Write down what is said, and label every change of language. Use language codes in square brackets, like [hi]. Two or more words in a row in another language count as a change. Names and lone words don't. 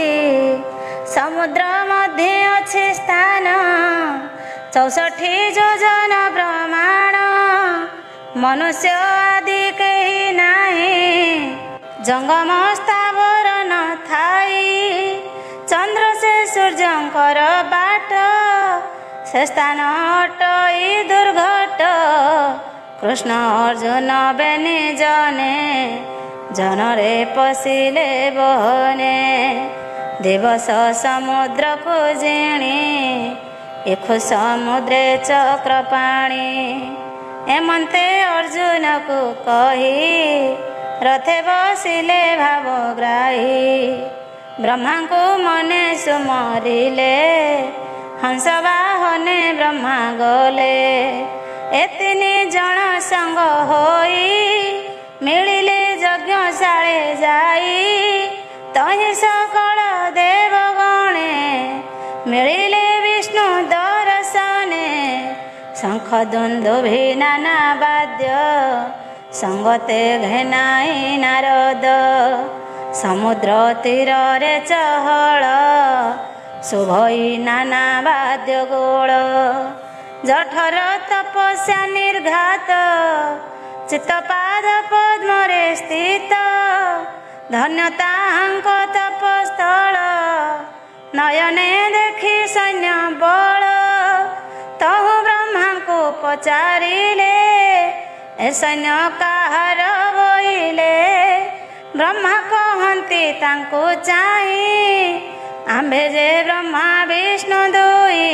[or] ସମୁଦ୍ର ମଧ୍ୟ ଅଛି ସ୍ଥାନ 64 ଯୋଜନ ପ୍ରମାଣ। ମନୁଷ୍ୟ ଆଦି କେହି ନାହିଁ ଜଙ୍ଗମ ସ୍ଥାବର ନ ଥାଇ। ଚନ୍ଦ୍ର ସେ ସୂର୍ଯ୍ୟଙ୍କର ବାଟ ସେ ସ୍ଥାନ ଅଟଇ ଦୁର୍ଘଟ। କୃଷ୍ଣ ଅର୍ଜୁନ ବେନି ଜଣେ ଜନରେ ପଶିଲେ ବହନେ। ଦିବସ ସମୁଦ୍ର କୁ ଜିଣି ଇଖୁ ସମୁଦ୍ରେ ଚକ୍ରପାଣି। ଏମନ୍ତେ ଅର୍ଜୁନ କୁ କହି ରଥେ ବସିଲେ ଭାବଗ୍ରାହୀ। ବ୍ରହ୍ମା କୁ ମନେ ସୁମରିଲେ ହଂସ ବାହନେ ବ୍ରହ୍ମା ଗଲେ। ଏ ତିନି ଜନ ସଙ୍ଗ ହୋଇ ମିଳିଲେ ଯଜ୍ଞଶାଳେ ଯାଇ। ତହିଁ ସକଳ ଦେବଗଣେ ମିଳିଲେ ବିଷ୍ଣୁ ଦର୍ଶନେ। ଶଙ୍ଖ ଦୁନ୍ଦୁଭି ନାନା ବାଦ୍ୟ ସଙ୍ଗତେ ଘେନାଇ ନାରଦ। ସମୁଦ୍ର ତୀରେ ଚହଲ ଶୁଭଇ ନାନା ବାଦ୍ୟ ଗୋଳ। ଜଠର ତପସ୍ୟା ନିର୍ଘାତ ଚିତ୍ତପାଦ ପଦ୍ମରେ ସ୍ଥିତ। ଧନ୍ୟତାଙ୍କ ତପସ୍ଥଳ ନୟନେ ଦେଖି ସୈନ୍ୟ ବଳ। ତହୁଁ ବ୍ରହ୍ମା କୁ ପଚାରିଲେ ଏ ସୈନ୍ୟ କାହାର ବୋଇଲେ। ବ୍ରହ୍ମା କହତି ତାଙ୍କୁ ଚାହିଁ ଆମ୍ଭେ ଯେ ବ୍ରହ୍ମା ବିଷ୍ଣୁ ଦୁଇ।